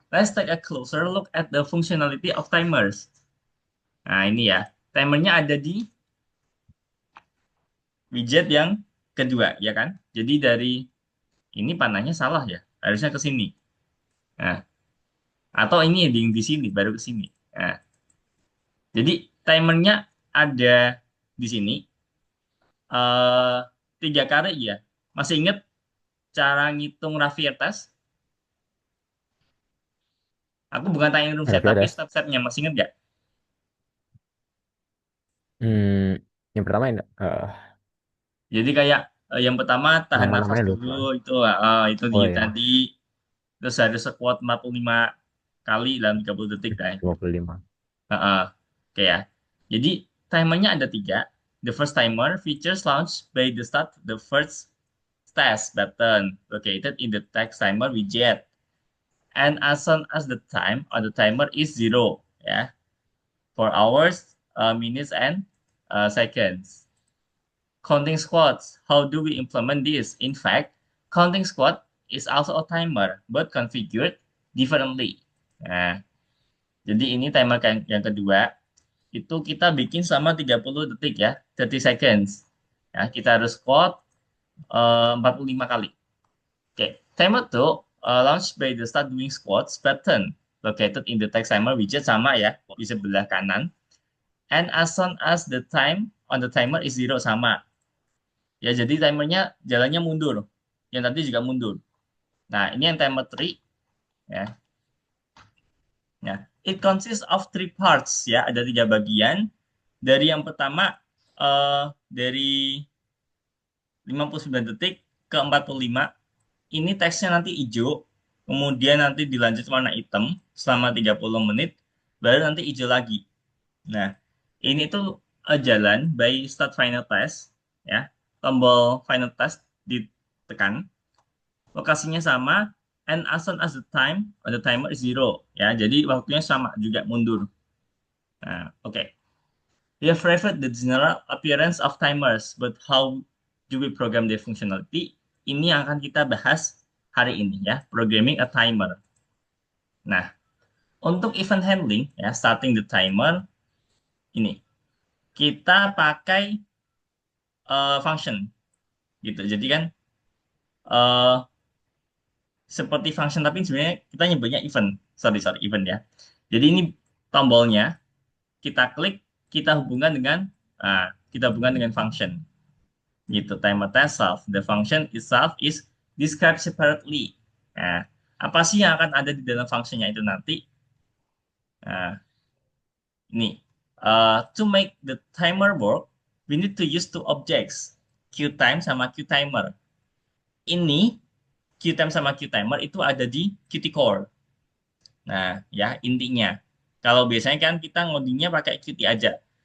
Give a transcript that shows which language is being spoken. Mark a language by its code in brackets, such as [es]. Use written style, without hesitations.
[en] Let's take a closer look at the functionality of timers. [id] Nah, ini ya. Timernya ada di widget yang kedua, ya kan? Jadi dari ini panahnya salah ya. Harusnya ke sini. Nah, atau ini di sini baru ke sini. Nah, jadi timernya ada di sini. eh Tiga kali ya. Masih inget cara ngitung Ravier test? Aku bukan tanya room set, tapi Rapiades. step-stepnya masih inget nggak? Hmm, yang pertama ini, Jadi kayak yang pertama tahan nafas nama-namanya dulu, lupa. itu di Oh ya, tadi. Terus harus squat 45 kali dalam 30 detik. Kan? 25. Oke ya. Jadi timernya ada tiga. [en] The first timer features launched by the start the first test button located in the text timer widget. And as soon as the time on the timer is zero, ya, for hours, minutes, and seconds. Counting squats. How do we implement this? In fact, counting squat is also a timer, but configured differently. [id] Nah, jadi ini timer yang kedua. Itu kita bikin selama 30 detik ya, 30 seconds. Ya, kita harus squat 45 kali. [en] Oke, timer tuh launch by the start doing squats button located in the text timer widget [id] sama ya, di sebelah kanan. [en] And as soon as the time on the timer is zero sama. [id] Ya, jadi timernya jalannya mundur. Yang tadi juga mundur. Nah, ini yang timer 3 ya. Ya, [en] it consists of three parts [id] ya, ada tiga bagian. Dari yang pertama dari 59 detik ke 45 ini teksnya nanti hijau, kemudian nanti dilanjut warna hitam selama 30 menit, baru nanti hijau lagi. Nah, ini tuh jalan [en] by start final test [id] ya. Tombol final test ditekan, lokasinya sama, [en] and as soon as the time on the timer is zero ya. [id] Jadi waktunya sama juga mundur. Nah, oke. [en] We have reviewed the general appearance of timers, but how do we program their functionality? [id] Ini yang akan kita bahas hari ini ya, [en] programming a timer. [id] Nah, untuk event handling ya, starting the timer ini kita pakai function gitu. Jadi kan eh, seperti function tapi sebenarnya kita nyebutnya event. Sorry, event ya. Jadi ini tombolnya kita klik, kita hubungkan dengan function. Gitu, timer test self. [en] The function itself is described separately. [id] Nah, apa sih yang akan ada di dalam fungsinya itu nanti? Nah, ini. [en] To make the timer work, we need to use two objects, QTime sama QTimer. [id] Ini QTime sama QTimer itu ada di Qt Core. Nah, ya intinya. Kalau biasanya kan kita ngodingnya pakai Qt aja.